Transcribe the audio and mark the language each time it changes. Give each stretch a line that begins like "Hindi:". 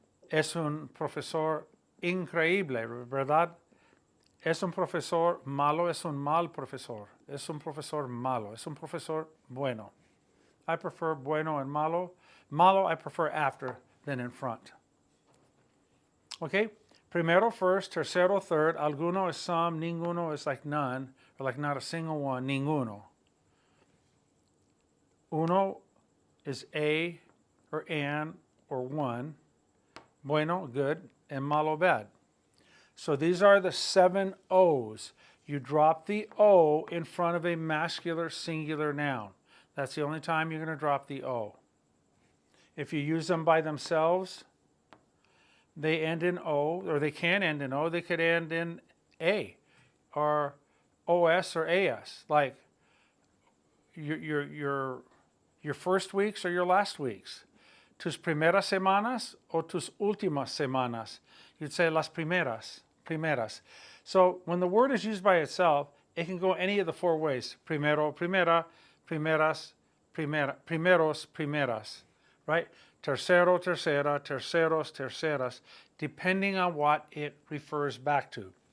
Spanish: Es un profesor increíble, ¿verdad? Es un profesor malo, es un mal profesor. Es un profesor malo, es un profesor bueno.
English: I prefer bueno and malo. Malo I prefer after than in front. Okay? Primero, first, tercero, third. Alguno is some, ninguno is like none, or like not a single one, ninguno. Uno is a, or an, or one. Bueno, good, and malo, bad. So these are the 7 O's. You drop the O in front of a masculine singular noun. That's the only time you're going to drop the O. If you use them by themselves, they end in O, or they can end in O. They could end in A, or OS or AS, like your first weeks or your last weeks.
Spanish: Tus primeras semanas o tus últimas semanas.
English: You'd say
Spanish: las primeras.
English: So when the word is used by itself, it can go any of the four ways.
Spanish: Primero, primera, primeras, primeros, primeras, right? Tercero, tercera, terceros, terceras,
English: depending on what it refers back to.